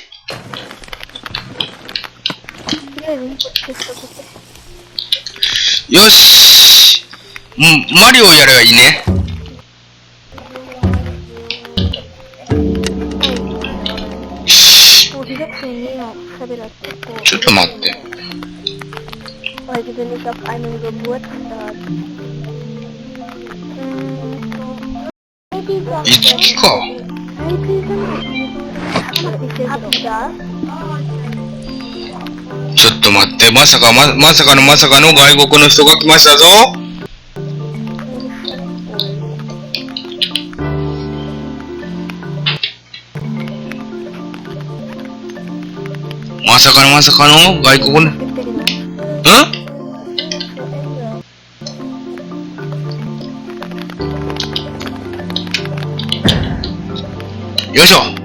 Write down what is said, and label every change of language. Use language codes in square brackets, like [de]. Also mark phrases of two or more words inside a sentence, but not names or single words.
[ja] とりあえず1個テストして。よし。マリオやればいいね。ちょっと待って。 [de] Heute bin ich auf einem Geburtstag. [ja] いつか。ちょっと待って、まさかの外国の人が来ましたぞ。まさかの外国の、よいしょ。